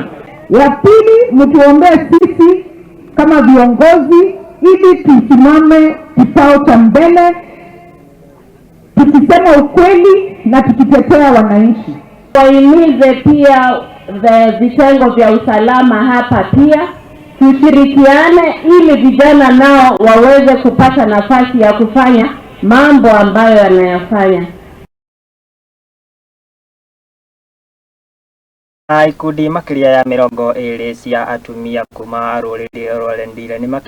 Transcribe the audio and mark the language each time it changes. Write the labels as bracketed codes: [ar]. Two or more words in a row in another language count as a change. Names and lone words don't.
[sw] Ya pili, mtuombee sisi kama viongozi ili tusimame kikao cha mbele tukisema ukweli na tukitetea wananchi. Wahimize pia vitengo vya usalama hapa pia tushirikiane ili vijana nao waweze kupata nafasi ya kufanya mambo ambayo yanayofanya. [ki] Ikundi makiria ya 20 cia atumia kuma rũrĩrĩ rwa Rendile